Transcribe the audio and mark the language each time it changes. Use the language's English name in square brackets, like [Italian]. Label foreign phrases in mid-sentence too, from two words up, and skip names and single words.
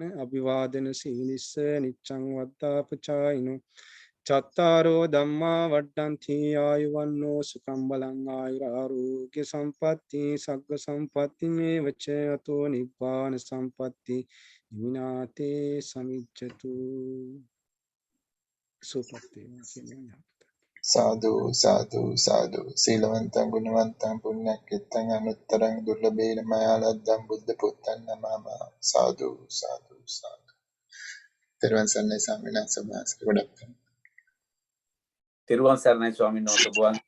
[Pali] අභිවාදන සීලිස්ස නිච්ඡං වද්දාපචායිනෝ චත්තාරෝ ධම්මා වඩ්ඩන්ති ආයුවන්නෝ සුඛං බලං ආයුරාෝග්‍ය සම්පatti සග්ග සම්පatti මේවච අතෝ නිබ්බාන සම්පatti විනාතේ සමිච්ඡතු සුපත්තේ සාදු සාදු සාදු සීලවන්තං ගුණවන්තං පුඤ්ඤක්ඛිතං අනුත්තරං දුර්ලභේන මයාලද්දං බුද්ධ පුත්තං නමම සාදු සාදු සාදු. [Sinhala] තෙරුවන් සරණයි ස්වාමීන් වහන්සේ. ගොඩක් තෙරුවන් සරණයි ස්වාමීන් වහන්සේ.